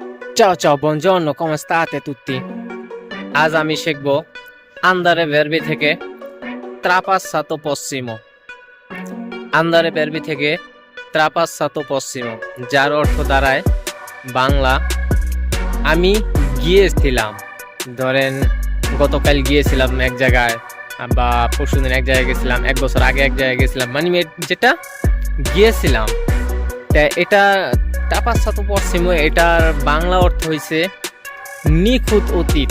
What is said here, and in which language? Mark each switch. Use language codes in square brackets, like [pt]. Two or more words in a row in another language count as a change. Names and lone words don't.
[it] Ciao ciao, buongiorno, come state tutti? [bn] আজ আমি শিখব [it] andare verbi [bn] থেকে [it] trapassato prossimo। andare verbi [bn] থেকে [it] trapassato prossimo [bn] যার অর্থ দাঁড়ায় বাংলা আমি গিয়েছিলাম। ধরেন গতকাল গিয়েছিলাম এক জায়গায়, বা পরশুদিন এক জায়গায় গেছিলাম, এক বছর আগে এক জায়গায় গেছিলাম, মানে যেটা গিয়েছিলাম। এটা [it] trapassato prossimo, [bn] এটার বাংলা অর্থ হইছে নিখুঁত অতীত।